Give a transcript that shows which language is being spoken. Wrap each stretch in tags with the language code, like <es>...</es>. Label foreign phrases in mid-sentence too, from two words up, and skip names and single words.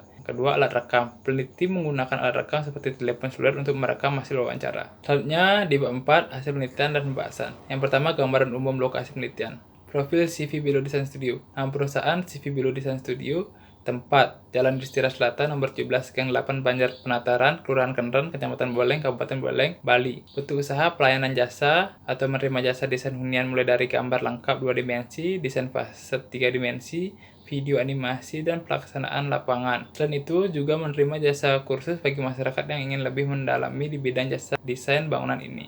<id>Yang kedua, alat rekam. Peneliti menggunakan alat rekam seperti telepon seluler untuk merekam hasil wawancara. Selanjutnya, di bab 4, hasil penelitian dan pembahasan. Yang pertama, gambaran umum lokasi penelitian. Profil CV Blue Design Studio. Nama perusahaan CV Blue Design Studio. Tempat, Jalan Distira Selatan, nomor 17, Gang 8, Banjar Penataran, Kelurahan Kendren, Kecamatan Boleng, Kabupaten Boleng, Bali. Bentuk usaha, pelayanan jasa atau menerima jasa desain hunian mulai dari gambar lengkap 2 dimensi, desain faset 3 dimensi, video animasi, dan pelaksanaan lapangan. Selain itu, juga menerima jasa kursus bagi masyarakat yang ingin lebih mendalami di bidang jasa desain bangunan ini.</id>